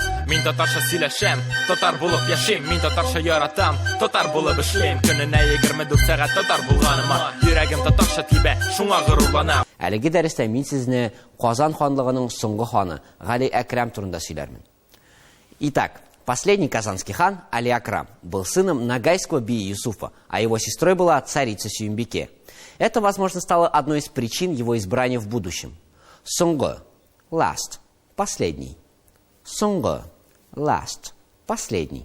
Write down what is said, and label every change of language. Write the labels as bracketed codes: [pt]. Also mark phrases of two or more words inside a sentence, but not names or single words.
[tt] Мин татарча сөйләшәм, татар булып яшим. Мин татарча яратам, татар булып эшлим. Көненә 24 сәгать татар булганыма, йөрәгем татарча тибә, шуңа горурланам. Әлеге дәрестә мин сезне Казан ханлыгының соңгы ханы Гали Әкрам турында сөйләрмен. [ru] Итак, последний казанский хан Али Акрам был сыном нагайского бия Юсуфа, а его сестрой была царица Сюембике. Это, возможно, стало одной из причин его избрания в будущем. [tt] Соңгы, last, последний. Соңгы, last, последний.